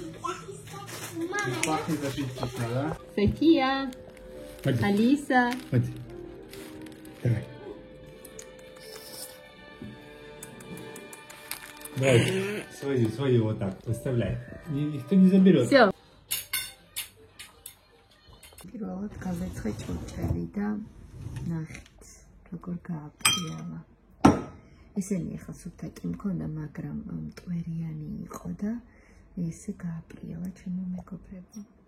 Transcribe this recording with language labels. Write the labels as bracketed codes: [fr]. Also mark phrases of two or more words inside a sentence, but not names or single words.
[ru] Пахнет аппетитно, да? София, Ходи. Алиса. Ходи. Давай. Давай, свои вот так, выставляй. Никто не заберет. Все. [ka] პირველად გავეცხე ჭურჭელი და ნახეთ, როგორ გააფრიალა. ესენი ახლა სუფთა კი მქონდა, მაგრამ მტვერიანი იყო და ესე გააფრიალა ჩემო მეგობრებო.